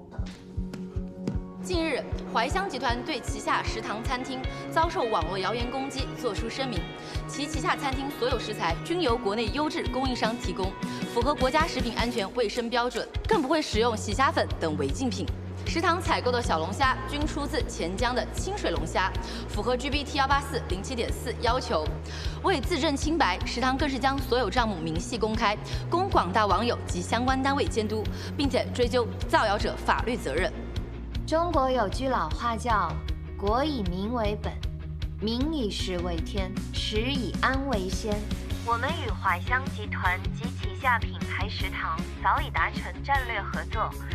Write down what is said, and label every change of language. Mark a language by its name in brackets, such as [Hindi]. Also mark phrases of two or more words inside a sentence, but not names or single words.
[Chinese] 近日，怀香集团对旗下食堂餐厅遭受网络谣言攻击作出声明，其旗下餐厅所有食材均由国内优质供应商提供，符合国家食品安全卫生标准，更不会使用洗虾粉等违禁品。食堂采购的小龙蝦均出自钱江的清水龙蝦，符合 GBT18407.4要求。为自证清白，食堂更是将所有账目明细公開，供廣大網友及相關單位監督，並且追究造謠者法律責任。中國有句老話叫“國以民為本，民以食為天，食以安為先”。我們與懷香集團及旗下品牌食堂早已達成戰略合作。